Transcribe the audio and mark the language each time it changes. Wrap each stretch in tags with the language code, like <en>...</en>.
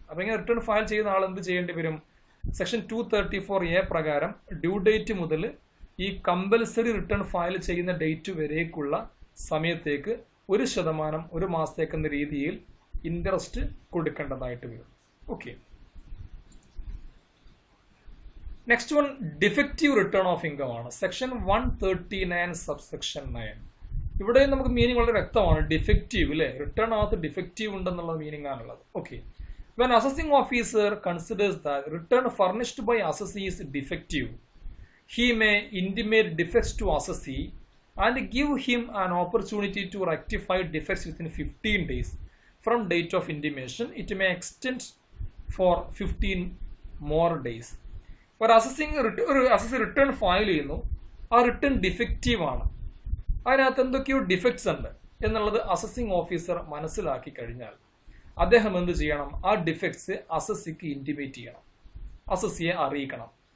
<ml>അപ്പൊ ഇങ്ങനെ return file ചെയ്യുന്ന ആൾ എന്ത് ചെയ്യേണ്ടി വരും, സെക്ഷൻ 234A പ്രകാരം ഡ്യൂ ഡേറ്റ് മുതൽ ഈ കമ്പൽസറി റിട്ടേൺ ഫയൽ ചെയ്യുന്ന ഡേറ്റ് വരേക്കുള്ള സമയത്തേക്ക് 1% ഒരു മാസത്തേക്ക് എന്ന രീതിയിൽ ഇൻട്രസ്റ്റ് കൊടുക്കേണ്ടതായിട്ട് വരും. Okay, next one defective return of income ആണ്. Section 139 subsection 9. ഇവിടെ നമുക്ക് മീനിങ് വളരെ വ്യക്തമാണ്. ഡിഫക്റ്റീവ് അല്ലെ, റിട്ടേൺ അകത്ത് ഡിഫക്റ്റീവ് ഉണ്ടെന്നുള്ള മീനിങ് ആണുള്ളത്.</ml> <en>Okay, when assessing officer considers that return furnished by assessee is defective, he may intimate defects to assessee and give him an opportunity to rectify defects within 15 days from date of intimation. It may extend for 15 more days.</en> <ml>ഒരു അസസ്സിംഗ് return file ചെയ്യുന്നു, ആ return defective ആണ്, അതിനകത്ത് എന്തൊക്കെയോ defects ഉണ്ട് എന്നുള്ളത് അസസ്സിംഗ് officer മനസ്സിലാക്കി കഴിഞ്ഞാൽ അദ്ദേഹം എന്ത് ചെയ്യണം, ആ ഡിഫക്ട്സ് അസസ്സിക്ക് ഇന്റിമേറ്റ് ചെയ്യണം, അസസ്സിയെ അറിയിക്കണം.</ml>